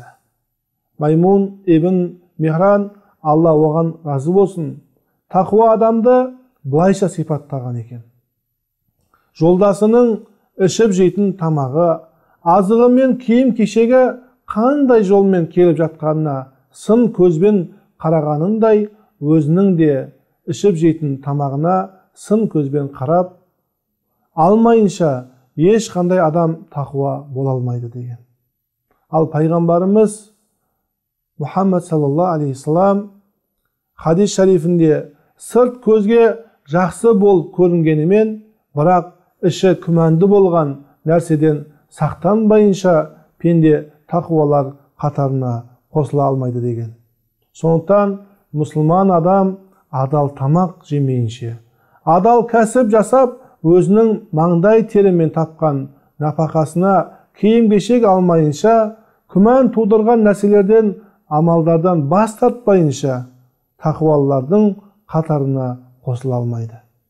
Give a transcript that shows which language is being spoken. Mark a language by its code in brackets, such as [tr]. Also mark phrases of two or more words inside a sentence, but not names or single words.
[kk] Маймун ибн Михран, Алла оған разы болсын, тақуа адамды былайша сипаттаған екен: жолдасының ішіп жейтін тамағы, азығы мен киім кешегі қандай жолмен келіп жатқанына сын көзбен қарағанындай, өзінің де ішіп жейтін тамағына сын көзбен қарап алмайынша ешқандай адам тақуа бола алмайды деген. Ал пайғамбарымыз Мұхаммад [ar] صلى الله عليه وسلم [kk] хадис шарифінде сырт көзге жақсы болып көрінгенімен, бірақ іші күмәнді болған нәрседен сақтанбайынша пенде тақуалар қатарына қосыла алмайды деген. Сондықтан мұсылман адам адал тамақ жемейінше, адал кәсіп жасап, өзінің маңдай терімен тапқан нәпақасына киім кешек алмайынша, күмән тудырған нәрселерден, амалдардан бас тартпайынша тақуалардың қатарына қосыла алмайды.